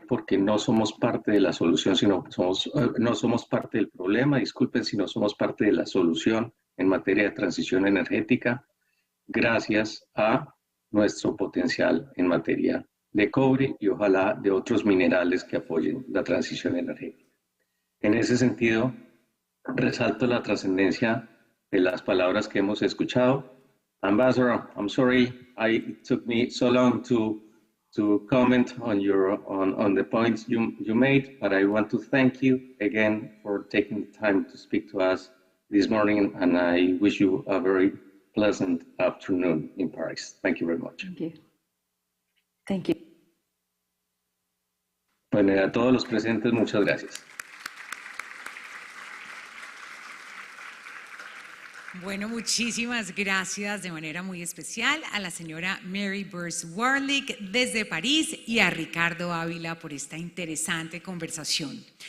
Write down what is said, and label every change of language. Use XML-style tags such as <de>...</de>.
<es>Porque no somos parte de la solución, no somos parte del problema, disculpen, sino somos parte de la solución en materia de transición energética, gracias a nuestro potencial en materia de cobre y ojalá de otros minerales que apoyen la transición energética. En ese sentido, resalto la trascendencia de las palabras que hemos escuchado.</es> <en>Ambassador, I'm sorry it took me so long to comment on the points you made, but I want to thank you again for taking the time to speak to us this morning, and I wish you a very pleasant afternoon in Paris. Thank you very much. Thank you. Thank you.</en> <es>Bueno, a todos los presentes, muchas gracias. Bueno, muchísimas gracias de manera muy especial a la señora Mary Burns Warlick desde París y a Ricardo Ávila por esta interesante conversación.</es>